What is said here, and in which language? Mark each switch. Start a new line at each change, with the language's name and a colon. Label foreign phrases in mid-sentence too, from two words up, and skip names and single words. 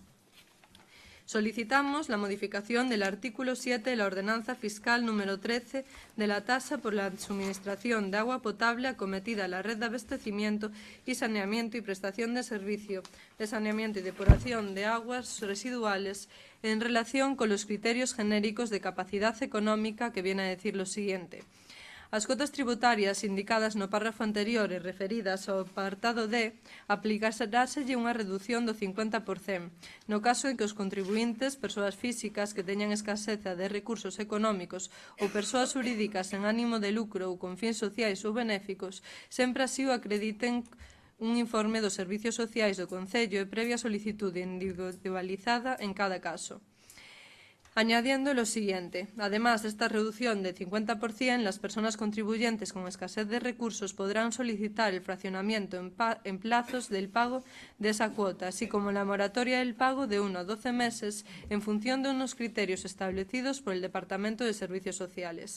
Spanish: Solicitamos la modificación del artículo 7 de la Ordenanza Fiscal número 13 de la tasa por la suministración de agua potable acometida a la red de abastecimiento y saneamiento y prestación de servicio de saneamiento y depuración de aguas residuales en relación con los criterios genéricos de capacidad económica, que viene a decir lo siguiente.
Galician: As cotas tributarias indicadas no párrafo anterior e referidas ao apartado D aplicáraselle unha reducción do 50% no caso en que os contribuintes, persoas físicas que teñan escaseza de recursos económicos ou persoas xurídicas en ánimo de lucro ou con fins sociais ou benéficos, sempre así o acrediten un informe dos servicios sociais do Concello e previa solicitude individualizada en cada caso.
Spanish: Añadiendo lo siguiente, además de esta reducción de 50%, las personas contribuyentes con escasez de recursos podrán solicitar el fraccionamiento en plazos del pago de esa cuota, así como la moratoria del pago de 1 a 12 meses en función de unos criterios establecidos por el Departamento de Servicios Sociales.